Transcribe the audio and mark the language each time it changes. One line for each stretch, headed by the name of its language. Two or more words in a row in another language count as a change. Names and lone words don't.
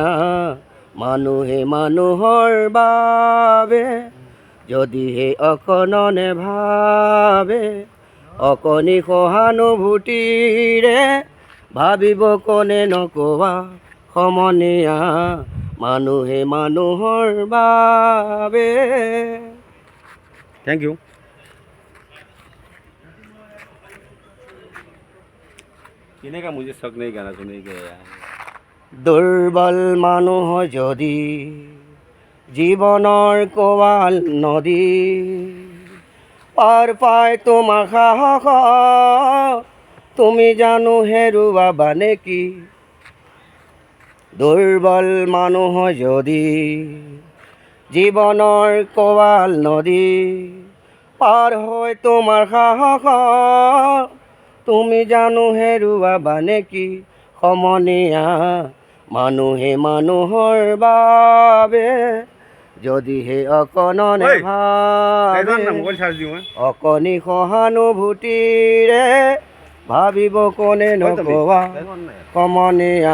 Assamese: মানুহে মানুহৰ বাবে যদিহে অকণনে ভাবে, অকণি সহানুভূতিৰে ভাবিব কোনে নকবা সমনীয়া। মানুহে মানুহৰ বাবে।
English: thank you.
Hindi: किने का मुझे शक नहीं गाना सुनने के यार।
Assamese: দুৰ্বল মানুহ যদি জীৱনৰ কোৱাল নদী, পাৰ পাই তোমাৰ সাহস তুমি জানো হেৰুৱাবা নেকি। দুৰ্বল মানুহ যদি জীৱনৰ কোৱাল নদী, পাৰ হৈ তোমাৰ সাহস তুমি জানো হেৰুৱাবা নেকি সমনীয়া। মানুহে মানুহৰ বাবে যদিহে অকণনে ভাবে,
Hindi: मोबाइल चार्ज दियो मैं।
Assamese: অকণি সহানুভূতিৰে ভাবিব কোনে নকবা সমনীয়া।